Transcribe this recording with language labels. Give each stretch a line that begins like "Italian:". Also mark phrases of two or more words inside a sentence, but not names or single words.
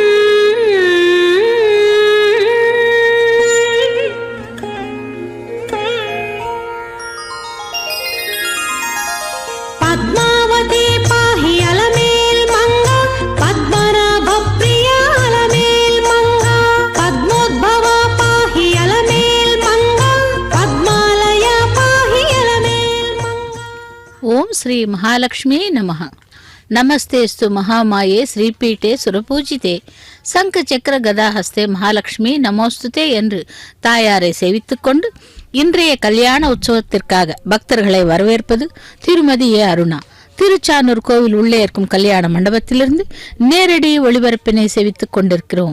Sanskrit: पद्मावती पाहि अलमेल् मंगा, पद्मनाभ प्रिया अलमेल् मंगा, पद्मोद्भवा पाहि अलमेल् मंगा, पद्मालया पाहि अलमेल् मंगा। ॐ श्री महालक्ष्मी नमः. नमस्तेऽस्तु महामाये श्रीपीठे सुरपूजिते शङ्ख चक्र गदाहस्ते महालक्ष्मि नमोऽस्तु ते
Tamil: என்று தாயாரை சேவித்துக் கொண்டு இன்றைய கல்யாண உற்சவத்திற்காக பக்தர்களை வரவேற்பது திருமதி ஏ அருணா. திருச்சானூர் கோவில் உள்ளே இருக்கும் கல்யாண மண்டபத்திலிருந்து நேரடி ஒளிபரப்பினை சேவித்துக் கொண்டிருக்கிறோம்.